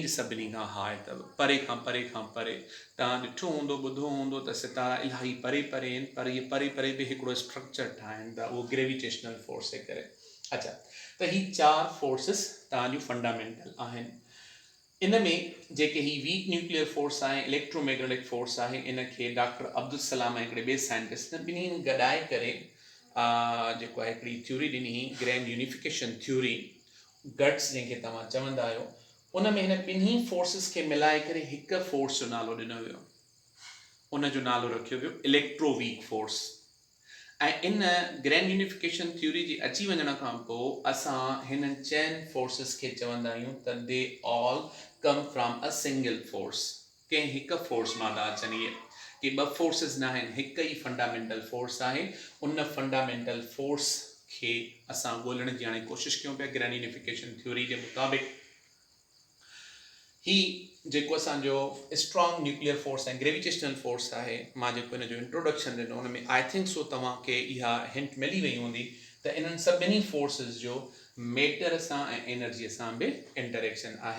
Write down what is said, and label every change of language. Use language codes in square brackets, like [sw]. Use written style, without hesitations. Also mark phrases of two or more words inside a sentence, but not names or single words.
[sd] सभिनी खां हाई अथव परे खां परे तव्हां ॾिठो हूंदो ॿुधो हूंदो त सितारा इलाही परे परे आहिनि पर इहे परे परे बि हिकिड़ो स्ट्रक्चर ठाहिनि था उहो [en] gravitational force [sd] जे करे अच्छा त ही चारि फोर्सिस तव्हांजूं फंडामेंटल आहिनि इन में जेके ही [en] weak nuclear force [sd] आहे इलेक्ट्रोमैग्नेटिक फोर्स आहे इन खे डॉक्टर अब्दुल सलाम ऐं हिकिड़े ॿिए साइंटिस्ट ॿिन्हिनि गॾाए करे जेको आहे हिकिड़ी थ्योरी ॾिनी हुई [en] grand unification theory GUTs [sd] जंहिंखे तव्हां चवंदा आहियो उन में हिन ॿिन्ही फोर्सिस खे मिलाए करे हिकु फोर्स जो नालो ॾिनो वियो उन जो नालो रखियो वियो [en] electroweak force [sd] ऐं इन [en] grand unification theory [sd] जी अची वञण खां पोइ असां हिननि चइनि फोर्सिस खे चवंदा आहियूं त [en] they all come from a single force [sd] कंहिं हिकु फोर्स मां था अचनि इहे कि ॿ फोर्सिस न आहिनि हिकु ई [en] fundamental force [sd] आहे उन [en] fundamental force [sd] खे असां ॻोल्हण जी हाणे कोशिशि कयूं पिया [en] grand unification theory [sd] जे मुताबिक़ ही जेको असांजो [en] strong nuclear force [sd] ऐं [en] gravitational force [sd] आहे मां जेको हिन जो इंट्रोडक्शन ॾिनो हुन में [en] I think so [sd] तव्हांखे इहा हिंट मिली वई हूंदी त इन्हनि सभिनी फोर्सिस जो मेटर सां ऐं एनर्जीअ सां बि इंटरेक्शन आहे।